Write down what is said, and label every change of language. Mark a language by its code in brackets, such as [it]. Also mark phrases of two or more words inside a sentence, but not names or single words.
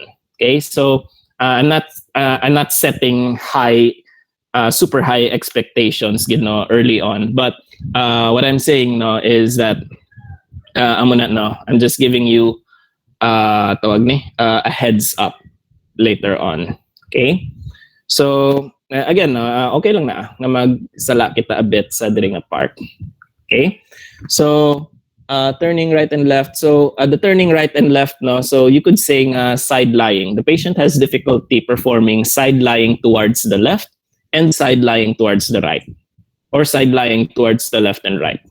[en] Okay, so I'm not setting super high expectations, early on. But what I'm saying no is that I'm just giving you a heads up later on. Okay. So again, [hil] okay lang na magsala kita a bit sa diri nga part. [en] Okay. So turning right and left. So the turning right and left, no. So you could say side lying. The patient has difficulty performing side lying towards the left and side lying towards the right, or side lying towards the left and right.